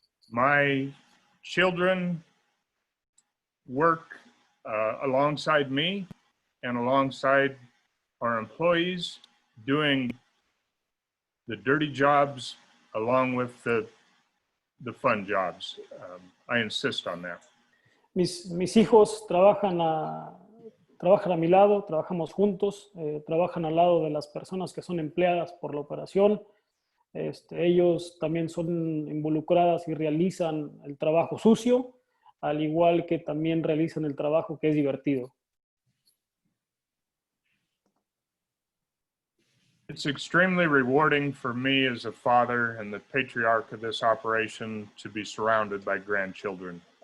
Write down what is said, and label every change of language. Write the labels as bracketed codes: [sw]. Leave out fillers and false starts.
[en] My children work alongside me and alongside our employees, doing the dirty jobs along with the fun jobs. I insist on that. [es] Mis hijos trabajan a mi lado, trabajamos juntos, trabajan al lado de las personas que son empleadas por la operación. Ellos también son involucradas y realizan el trabajo sucio, al igual que también realizan el trabajo que es divertido. [en] It's extremely rewarding for me as a father and the patriarch of this operation to be surrounded by grandchildren.